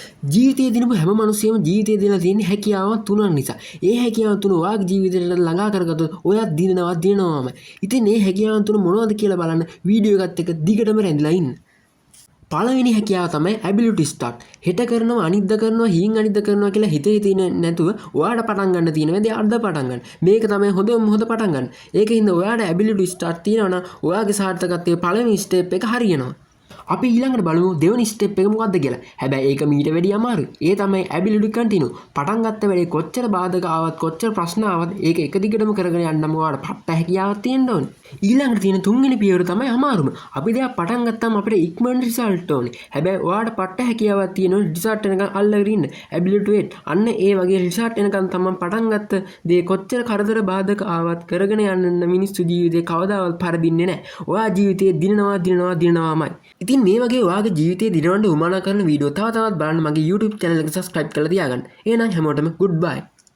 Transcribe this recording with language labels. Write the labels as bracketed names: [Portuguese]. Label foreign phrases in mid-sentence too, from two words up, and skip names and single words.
[Sinhala] ජීවිතයේ දිනපු හැම මිනිස්සෙම ජීවිතයේ දීලා තියෙන හැකියාවන් තුනක් නිසා. ඒ හැකියාවන් තුන ඔයාගේ ජීවිතයට ළඟා කරගත්තොත් ඔයා දිනනවාම. ඉතින් මේ හැකියාවන් තුන මොනවද කියලා බලන්න වීඩියෝ එකත් එක්ක දිගටම රැඳිලා ඉන්න. පළවෙනි හැකියාව තමයි [English] ability start. [Sinhala] හෙට කරනවා අනිද්දා කරනවා හීන් අනිද්දා කරනවා කියලා හිතේ තියෙන නැතුව ඔයාට පටන් ගන්න තියෙන වැඩේ අද පටන් ගන්න. මේක තමයි හොඳ පටන් ගන්න. ඒකින්ද ඔයාට [English] ability start [Sinhala] තියෙනවා නම් ඔයාගේ සාර්ථකත්වයේ පළවෙනි ස්ටෙප් එක හරියනවා. අපි ඊළඟට බලමු දෙවෙනි ස්ටෙප් එක මොකක්ද කියලා. හැබැයි ඒක මීට වැඩි අමාරුයි. ඒ තමයි [English] ability continue. [Sinhala] පටන් ගත්ත වෙලේ කොච්චර බාධක ආවත් කොච්චර ප්‍රශ්න ආවත් ඒක එක දිගටම කරගෙන යන්නම ඔයාලට පට්ට හැකියාවක් තියෙන්න ඕනේ. ඊළඟට තියෙන තුන්වෙනි පියවර තමයි අමාරුම. අපි දෙයක් පටන් ගත්තාම අපිට ඉක්මනට රිසල්ට් ඕනේ. හැබැයි ඔයාලට පට්ට හැකියාවක් තියෙනවා රිසල්ට් එනකන් අල්ලගෙන ඉන්න. [English] ability wait. [Sinhala] අන්න ඒ වගේ රිසල්ට් එනකන් තමයි පටන් ගත්ත දේ කොච්චර කරදර බාධක ආවත් කරගෙන යන්න මිනිස්සු ජීවිතේ කවදාවත් පරදින්නේ නැහැ. ඔයා ජීවිතේ දිනනවාමයි. ඉතින් මේ වගේ ඔයාගේ ජීවිතේ දිනවන්න උවමනා කරන වීඩියෝ තව තවත් බලන්න මගේ YouTube channel එක subscribe කරලා තියාගන්න. එහෙනම් හැමෝටම goodbye.